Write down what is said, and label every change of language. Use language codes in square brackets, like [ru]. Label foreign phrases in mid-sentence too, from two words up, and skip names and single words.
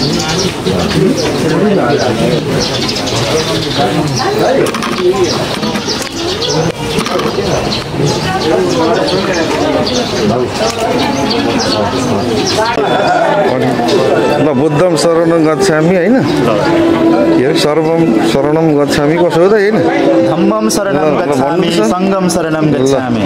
[ne] ल [pi] बुद्धम शरणं गच्छामि [ne] हैन [pi] सर्वम शरणं गच्छामि [ne] कसो हो त हैन [pi] धम्मम शरणं गच्छामि संगम शरणं गच्छामि